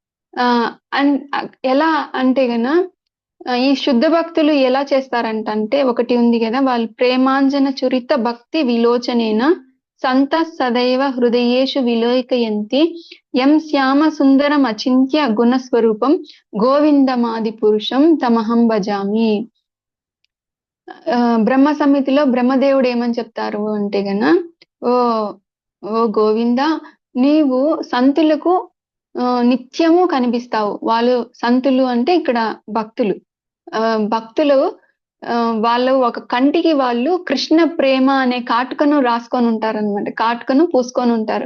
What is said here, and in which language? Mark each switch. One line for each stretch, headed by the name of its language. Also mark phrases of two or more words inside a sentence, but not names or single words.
Telugu: ఎలా అంటే గన, ఈ శుద్ధ భక్తులు ఎలా చేస్తారంటే, ఒకటి ఉంది కదా, వాళ్ళు
Sanskrit: ప్రేమాంజన చురిత భక్తి విలోచనేన సంత సదైవ హృదయేషు విలోకయంతి యం శ్యామ సుందరం అచింత్య గుణస్వరూపం గోవిందమాది పురుషం తమహం భజామి.
Telugu: బ్రహ్మ సమితిలో బ్రహ్మదేవుడు ఏమని చెప్తారు అంటే గన, ఓ గోవింద, నీవు సంతులకు నిత్యము కనిపిస్తావు. వాళ్ళు సంతులు అంటే ఇక్కడ భక్తులు వాళ్ళు ఒక కంటికి వాళ్ళు కృష్ణ ప్రేమ అనే కాటుకను రాసుకొని ఉంటారనమాట, కాటుకను పూసుకొని ఉంటారు.